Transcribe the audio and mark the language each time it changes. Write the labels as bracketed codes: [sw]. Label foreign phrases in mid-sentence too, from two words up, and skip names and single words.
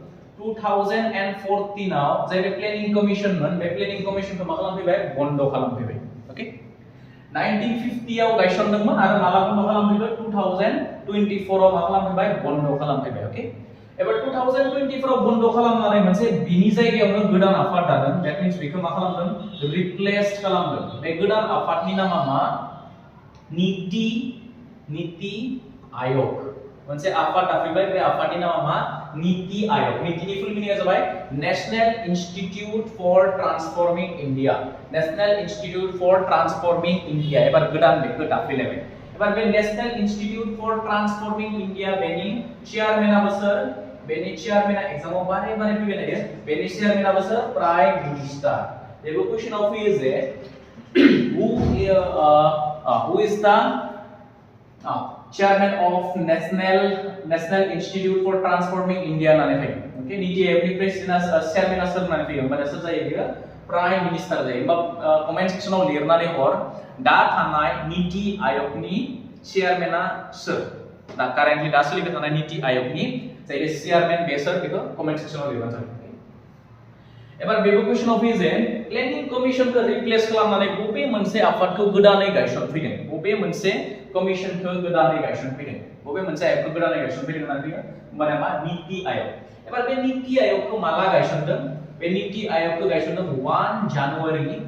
[brx] 2014 आव जाय बे [en] planning commission [brx] बे [en] planning commission [brx] मा खालामफैबाय बन्द खालामफैबाय ओके 1950 आव गायसनदोंमोन आरो माला बन्द खालामफैबाय 2024 आव मा खालामफैबाय बन्द खालामफैबाय ओके एबार 2024 आव बन्द खालामनानै मोनसे बिनि जायगायावनो गोदान आफाद दादों [en] that means [brx] बेखौ मा खालामदों रिप्लेस खालामदों बे गोदान आफादनि नामा मा नीति आयोग मोनसे आफाद दाफैबाय बे आफादनि नामा मा नीति आयोग नीतिनि [en] full meaning [brx] जाबाय नेशनल इंस्टीट्यूट फॉर ट्रांसफॉर्मिंग इंडिया नेशनल इंस्टीट्यूट फॉर ट्रांसफॉर्मिंग इंडिया एबार गोदान बेखौ दाफैलायबाय एबार बे नेशनल इंस्टीट्यूट फॉर ट्रांसफॉर्मिंग इंडिया बेनि चेयारमेना बोसोर बेनि चेयारमेना एग्जामाव बारे फैबाय थायो बेनि चेयारमेना बोसोर [en] prime minister [brx] बेबो क्वेश्चनआव फैयो जे [en] who is the chairman of national institute for transforming india [brx] नानै फैयो ओके नीति आयोगनि प्रेसिडेन्ट चेयारमेना सोर नानै फैयो होमबा सोर जायो बियो प्राइम मिनिस्टार जायो होमबा [en] comment section [brx] लिरनानै हर दा थानाय नीति आयोगनि चेयारमेना सोर दा कारेन्टलि दा सोलिबाय थानाय नीति आयोगनि जाय चेयारमेन बे सोर बेखौ [en] comment section [brx] लिरबानो जाबाय एबार बेबो क्वेश्चनआव फैयो जे [en] planning commission [brx] रिप्लेस खालामनानै बबे मोनसे आफादखौ गोदानै गायसनफैदों बबे मोनसे कमिशनखौ गोदानै गायसनफैदों बबे मोनसे आय'गखौ गोदानै गायसनफैदों होननानै फैयो होमबाना मा नीति आयोग एबार बे नीति आयोगखौ माला गायसनदों बे नीति आयोगखौ गायसनदों 1 जानुवारि